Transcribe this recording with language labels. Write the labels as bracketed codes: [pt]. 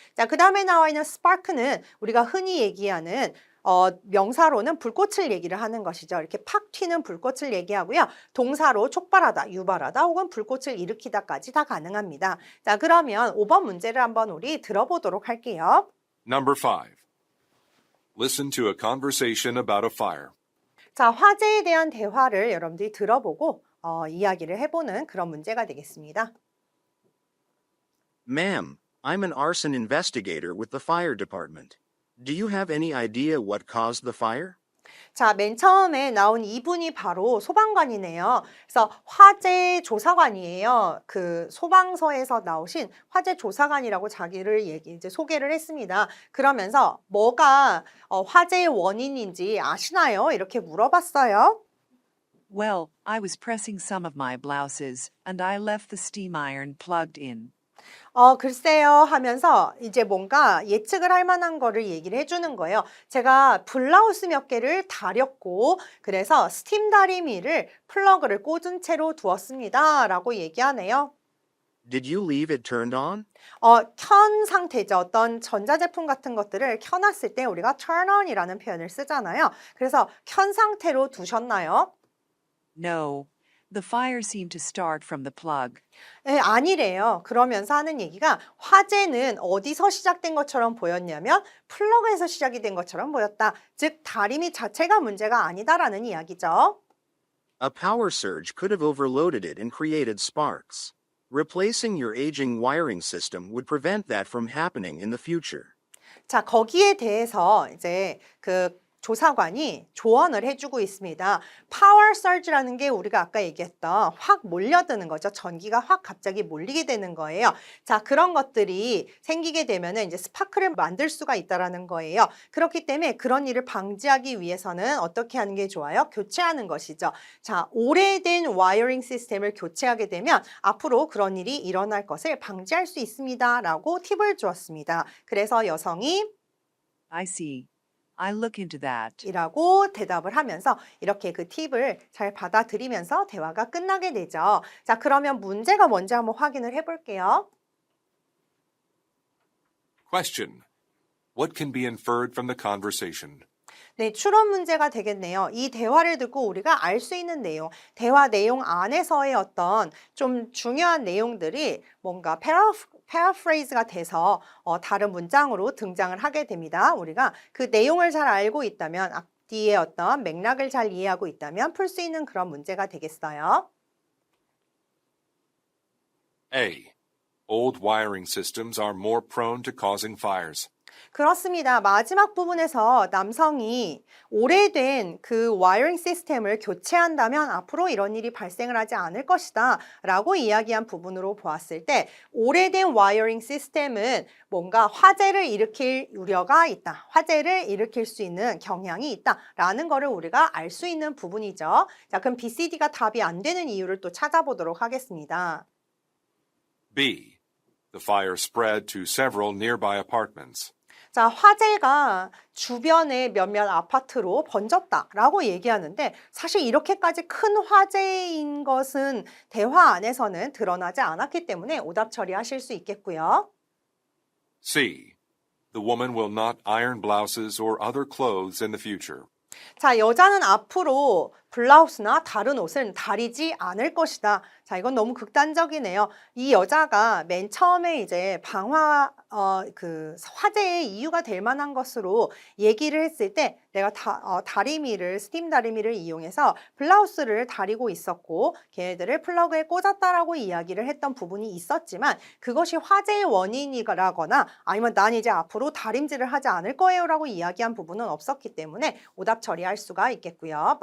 [ko] 자, 그 다음에 나와 있는 spark는 우리가 흔히 얘기하는 명사로는 불꽃을 얘기를 하는 것이죠. 이렇게 팍 튀는 불꽃을 얘기하고요. 동사로 촉발하다, 유발하다 혹은 불꽃을 일으키다까지 다 가능합니다. 자, 그러면 5번 문제를 한번 우리 들어보도록 할게요. [en] Number 5. Listen to a conversation about a fire. [ko] 자, 화재에 대한 대화를 여러분들이 들어보고 이야기를 해보는 그런 문제가 되겠습니다. [en] Ma'am, I'm an arson investigator with the fire department. Do you have any idea what caused the fire? [ko] 자, 맨 처음에 나온 이분이 바로 소방관이네요. 그래서 화재 조사관이에요. 그 소방서에서 나오신 화재 조사관이라고 자기를 이제 소개를 했습니다. 그러면서 뭐가 화재의 원인인지 아시나요? 이렇게 물어봤어요. [en] Well, I was pressing some of my blouses, and I left the steam iron plugged in. [ko] 글쎄요 하면서 이제 뭔가 예측을 할 만한 거를 얘기를 해주는 거예요. 제가 블라우스 몇 개를 다렸고 그래서 스팀 다리미를 플러그를 꽂은 채로 두었습니다. 라고 얘기하네요. [en] Did you leave it turned on? [ko] 켠 상태죠. 어떤 전자제품 같은 것들을 켜놨을 때 우리가 turn on이라는 표현을 쓰잖아요. 그래서 켠 상태로 두셨나요? [en] No, the fire seemed to start from the plug. [ko] 네, 아니래요. 그러면서 하는 얘기가 화재는 어디서 시작된 것처럼 보였냐면 플러그에서 시작이 된 것처럼 보였다. 즉 다리미 자체가 문제가 아니다라는 이야기죠. [en] A power surge could have overloaded it and created sparks. Replacing your aging wiring system would prevent that from happening in the future. [ko] 자, 거기에 대해서 이제 그 조사관이 조언을 해주고 있습니다. 파워 서지라는 게 우리가 아까 얘기했던 확 몰려드는 거죠. 전기가 확 갑자기 몰리게 되는 거예요. 자, 그런 것들이 생기게 되면은 이제 스파크를 만들 수가 있다라는 거예요. 그렇기 때문에 그런 일을 방지하기 위해서는 어떻게 하는 게 좋아요? 교체하는 것이죠. 자, 오래된 와이어링 시스템을 교체하게 되면 앞으로 그런 일이 일어날 것을 방지할 수 있습니다라고 팁을 주었습니다. 그래서 여성이 [en] I see. I'll look into that. [ko] 이라고 대답을 하면서 이렇게 그 팁을 잘 받아들이면서 대화가 끝나게 되죠. 자, 그러면 문제가 뭔지 한번 확인을 해볼게요. [en] Question. What can be inferred from the conversation? [ko] 네, 추론 문제가 되겠네요. 이 대화를 듣고 우리가 알 수 있는 내용, 대화 내용 안에서의 어떤 좀 중요한 내용들이 뭔가 패러프레이즈가 돼서 다른 문장으로 등장을 하게 됩니다. 우리가 그 내용을 잘 알고 있다면, 앞뒤의 어떤 맥락을 잘 이해하고 있다면 풀 수 있는 그런 문제가 되겠어요. [en] A. Old wiring systems are more prone to causing fires. [ko] 그렇습니다. 마지막 부분에서 남성이 오래된 그 와이어링 시스템을 교체한다면 앞으로 이런 일이 발생을 하지 않을 것이다 라고 이야기한 부분으로 보았을 때 오래된 와이어링 시스템은 뭔가 화재를 일으킬 우려가 있다. 화재를 일으킬 수 있는 경향이 있다 라는 거를 우리가 알 수 있는 부분이죠. 자, 그럼 BCD가 답이 안 되는 이유를 또 찾아보도록 하겠습니다. [en] B. The fire spread to several nearby apartments. [ko] 자, 화재가 주변의 몇몇 아파트로 번졌다라고 얘기하는데 사실 이렇게까지 큰 화재인 것은 대화 안에서는 드러나지 않았기 때문에 오답 처리하실 수 있겠고요. [en] C. The woman will not iron blouses or other clothes in the future. [ko] 자, 여자는 앞으로 블라우스나 다른 옷은 다리지 않을 것이다. 자, 이건 너무 극단적이네요. 이 여자가 맨 처음에 이제 화재의 이유가 될 만한 것으로 얘기를 했을 때 내가 스팀 다리미를 이용해서 블라우스를 다리고 있었고 걔네들을 플러그에 꽂았다라고 이야기를 했던 부분이 있었지만 그것이 화재의 원인이라거나 아니면 난 이제 앞으로 다림질을 하지 않을 거예요 라고 이야기한 부분은 없었기 때문에 오답 처리할 수가 있겠고요.